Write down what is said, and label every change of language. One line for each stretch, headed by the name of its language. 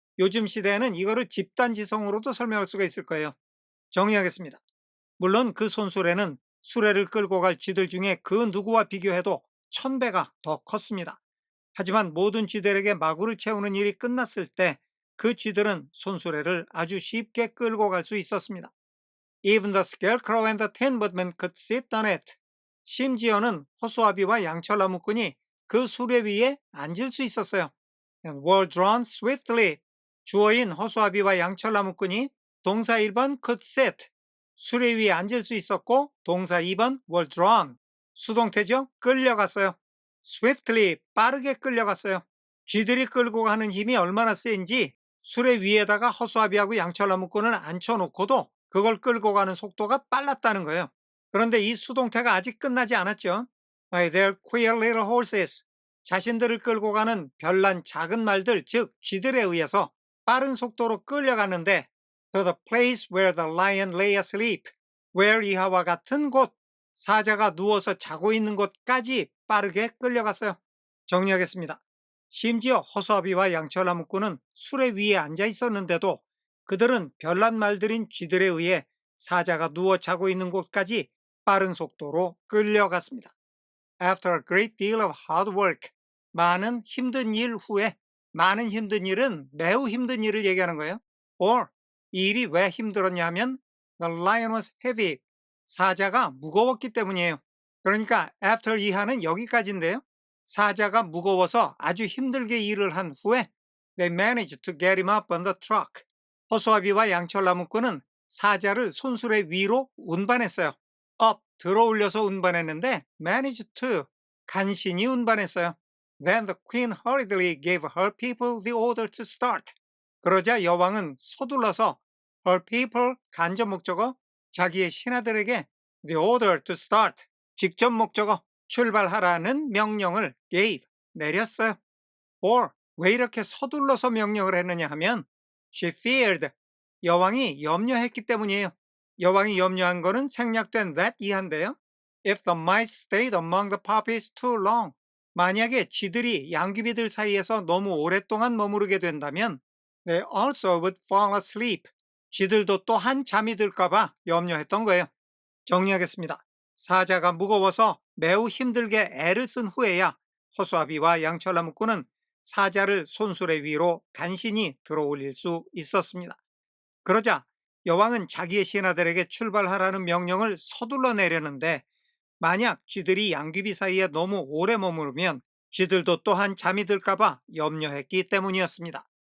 Korean: 요즘 시대에는 이거를 집단지성으로도 설명할 수가 있을 거예요. 정리하겠습니다. 물론 그 손수레는 수레를 끌고 갈 쥐들 중에 그 누구와 비교해도 1,000배가 더 컸습니다. 하지만 모든 쥐들에게 마구를 채우는 일이 끝났을 때 그 쥐들은 손수레를 아주 쉽게 끌고 갈 수 있었습니다.
English: Even the scarecrow and the tin woodman could sit on it.
Korean: 심지어는 허수아비와 양철나무꾼이 그 수레 위에 앉을 수 있었어요.
English: And were drawn swiftly.
Korean: 주어인 허수아비와 양철나무꾼이 동사 1번
English: could sit.
Korean: 수레 위에 앉을 수 있었고 동사 2번
English: were drawn.
Korean: 수동태죠. 끌려갔어요. swiftly, 빠르게 끌려갔어요. 쥐들이 끌고 가는 힘이 얼마나 센지 수레 위에다가 허수아비하고 양철나무꾼을 앉혀놓고도 그걸 끌고 가는 속도가 빨랐다는 거예요. 그런데 이 수동태가 아직 끝나지 않았죠.
English: By their queer little horses.
Korean: 자신들을 끌고 가는 별난 작은 말들, 즉 쥐들에 의해서 빠른 속도로 끌려갔는데
English: to the place where the lion lay asleep.
Korean: where 이하와 같은 곳, 사자가 누워서 자고 있는 곳까지 빠르게 끌려갔어요. 정리하겠습니다. 심지어 허수아비와 양철나무꾼은 수레 위에 앉아 있었는데도 그들은 별난 말들인 쥐들에 의해 사자가 누워 자고 있는 곳까지 빠른 속도로 끌려갔습니다.
English: After a great deal of hard work,
Korean: 많은 힘든 일 후에, 많은 힘든 일은 매우 힘든 일을 얘기하는 거예요. Or, 이 일이 왜 힘들었냐면
English: the lion was heavy,
Korean: 사자가 무거웠기 때문이에요. 그러니까 after 이하는 여기까지인데요. 사자가 무거워서 아주 힘들게 일을 한 후에
English: they managed to get him up on the truck.
Korean: 허수아비와 양철나무꾼은 사자를 손수레 위로 운반했어요. up, 들어 올려서 운반했는데 managed to, 간신히 운반했어요.
English: Then the queen hurriedly gave her people the order to start.
Korean: 그러자 여왕은 서둘러서 her people, 간접 목적어, 자기의 신하들에게
English: the order to start,
Korean: 직접 목적어, 출발하라는 명령을 gave, 내렸어요. or, 왜 이렇게 서둘러서 명령을 했느냐 하면
English: she feared,
Korean: 여왕이 염려했기 때문이에요. 여왕이 염려한 거는 생략된 that 이하인데요.
English: If the mice stayed among the poppies too long,
Korean: 만약에 쥐들이 양귀비들 사이에서 너무 오랫동안 머무르게 된다면
English: they also would fall asleep.
Korean: 쥐들도 또한 잠이 들까봐 염려했던 거예요. 정리하겠습니다. 사자가 무거워서 매우 힘들게 애를 쓴 후에야 허수아비와 양철나무꾼은 사자를 손수레 위로 간신히 들어 올릴 수 있었습니다. 그러자 여왕은 자기의 신하들에게 출발하라는 명령을 서둘러 내렸는데 만약 쥐들이 양귀비 사이에 너무 오래 머무르면 쥐들도 또한 잠이 들까봐 염려했기 때문이었습니다.